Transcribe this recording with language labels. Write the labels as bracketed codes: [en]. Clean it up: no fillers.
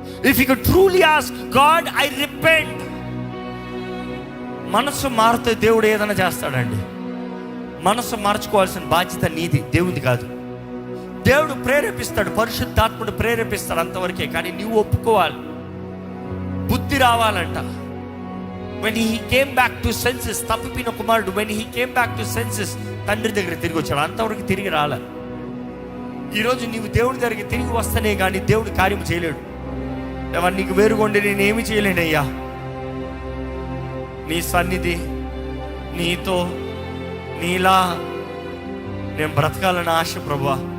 [en] If you can truly ask God, I repent. [te] మనసు మారితే దేవుడు ఏదైనా చేస్తాడండి. మనసు మార్చుకోవాల్సిన బాధ్యత నీది, దేవుడిది కాదు. దేవుడు ప్రేరేపిస్తాడు, పరిశుద్ధాత్ముడు ప్రేరేపిస్తాడు, అంతవరకే. కానీ నువ్వు ఒప్పుకోవాలి, బుద్ధి రావాలంట. [en] when he came back to senses, [te] తప్పిపోయిన కుమారుడు [en] when he came back to senses [te] తండ్రి దగ్గర తిరిగి వచ్చాడు. అంతవరకు తిరిగి రాలే. ఈరోజు నీవు దేవుడి దగ్గరికి తిరిగి వస్తేనే కానీ దేవుడు కార్యం చేయలేడు. ఎవరు నీకు వేరుగొండి నేనేమి చేయలేనయ్యా. నీ సన్నిధి, నీతో, నీలా నేను బ్రతకాలని ఆశ ప్రభువా.